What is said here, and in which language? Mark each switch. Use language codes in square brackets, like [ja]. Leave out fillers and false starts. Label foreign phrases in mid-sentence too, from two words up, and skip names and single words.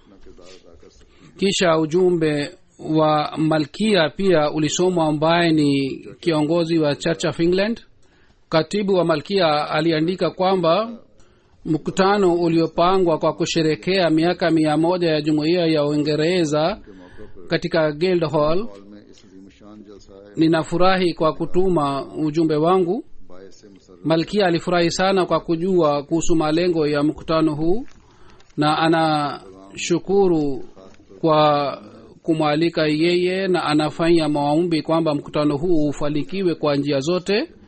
[sw] Kisha ujumbe wa malkia pia ulisomwa, ambaye ni kiongozi wa Church of England. Katibu wa malkia aliandika kwamba mkutano uliopangwa kwa kusherekea miaka 100 ya jumuiya ya Uingereza katika Guildhall, [ur] ہال میں اس عظیم الشان جلسہ ہے [sw] ninafurahi kwa kutuma ujumbe wangu. [ur] باعث مسرت [sw] Malkia alifurahi sana kwa kujua kuhusu malengo ya mkutano huu na anashukuru kwa kumwalika yeye, na anafanya maombi kwamba mkutano huu ufanikiwe kwa njia zote.